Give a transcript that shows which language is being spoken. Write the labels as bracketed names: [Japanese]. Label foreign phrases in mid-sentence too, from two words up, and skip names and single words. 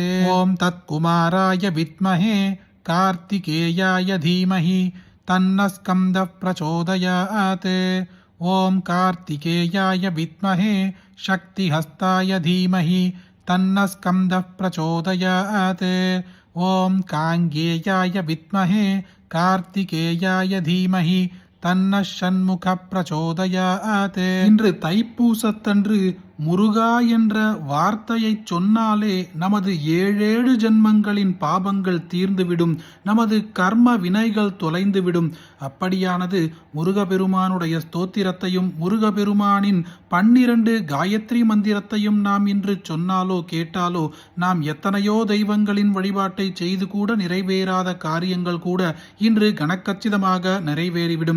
[Sanskrit] ॐ तत्कुमाराय विद्महे कार्तिकेयाय धीमहि तन्नः स्कन्दः प्रचोदयात्. ॐ कार्तिकेयाय विद्महे शक्तिहस्ताय धीमहि तन्नः स्कन्दः प्रचोदयात्. ॐ काङ्गेयाय विद्महे कार्तिकेयाय धीमहि तन्न षण्मुख प्रचोदयात्. [Tamil] இன்று தைப்பூசத்தன்று முருகா என்ற வார்த்தையை சொன்னாலே நமது 7 ஜென்மங்களின் பாபங்கள் தீர்ந்துவிடும், நமது கர்ம வினைகள் தொலைந்துவிடும். அப்படியானது முருகபெருமானுடைய ஸ்தோத்திரத்தையும் முருகபெருமானின் 12 காயத்ரி மந்திரத்தையும் நாம் இன்று சொன்னாலோ கேட்டாலோ நாம் எத்தனையோ தெய்வங்களின் வழிபாட்டை செய்து கூட நிறைவேறாத காரியங்கள் கூட இன்று கனக்கச்சிதமாக நிறைவேறிவிடும்.